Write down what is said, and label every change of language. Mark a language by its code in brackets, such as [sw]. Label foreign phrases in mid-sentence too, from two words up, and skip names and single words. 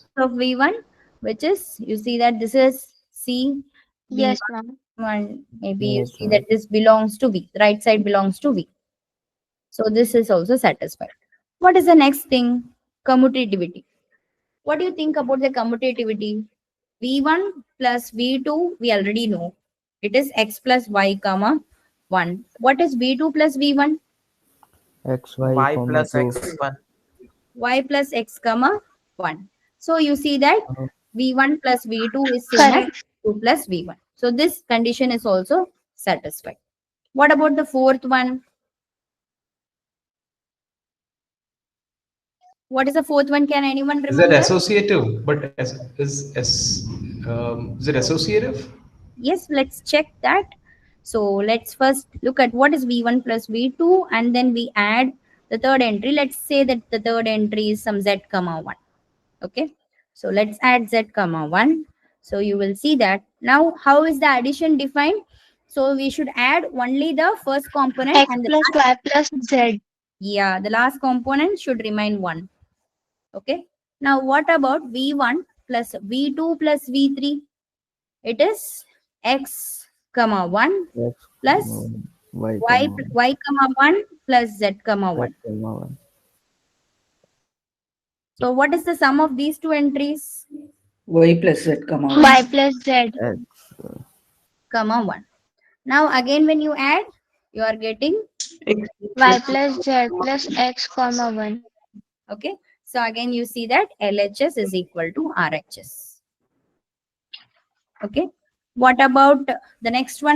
[en] of V1, which is, you see that this is C, Yes, ma'am. V1, maybe you Yes, see ma'am. that this belongs to V, right side belongs to V. So this is also satisfied. What is the next thing? Commutativity. What do you think about the commutativity? V1 plus V2, we already know. It is x plus y comma 1. What is V2 plus V1? XY, Y plus 2. x1. Y plus x comma 1. So you see that V1 plus V2 is same as Correct. 2 plus V1. So this condition is also satisfied. What about the fourth one? What is the fourth one? Can anyone Is that remember? associative? But is it associative? Yes, let's check that. So let's first look at what is v1 plus v2, and then we add the third entry. Let's say that the third entry is some z comma 1. Okay, so let's add z comma 1. So you will see that now how is the addition defined. So we should add only the first component, X and the plus last, Y plus Z. yeah, the last component should remain 1. Okay, now what about v1 plus v2 plus v3? It is x comma 1 X, plus Y, y comma 1 plus z comma 1. Z, 1. So what is the sum of these two entries? Y plus Z comma Y 1. plus Z. X, Comma 1. Now again when you add, you are getting, Y plus Z plus X comma 1. okay. So again you see that LHS is equal to RHS. Okay. What about the next one?